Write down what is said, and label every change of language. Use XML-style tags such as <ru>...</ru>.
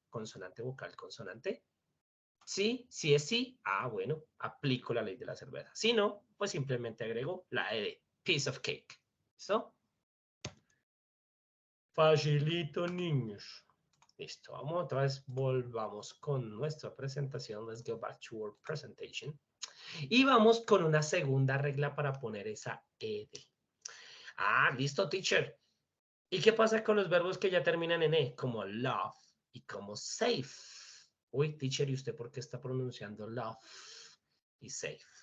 <es>Consonante, vocal, consonante. Sí, si es sí, bueno, aplico la ley de la cerveza. Si no, pues simplemente agrego la ed.</es> <en>Piece of cake.</en> <es>¿Listo? Facilito, niños. Listo, vamos otra vez, volvamos con nuestra presentación.</es> <en>Let's go back to our presentation.</en> <es>Y vamos con una segunda regla para poner esa ed. Listo, teacher. ¿Y qué pasa con los verbos que ya terminan en e? Como love, y como safe. Uy, teacher, ¿y usted por qué está pronunciando love y safe?</es>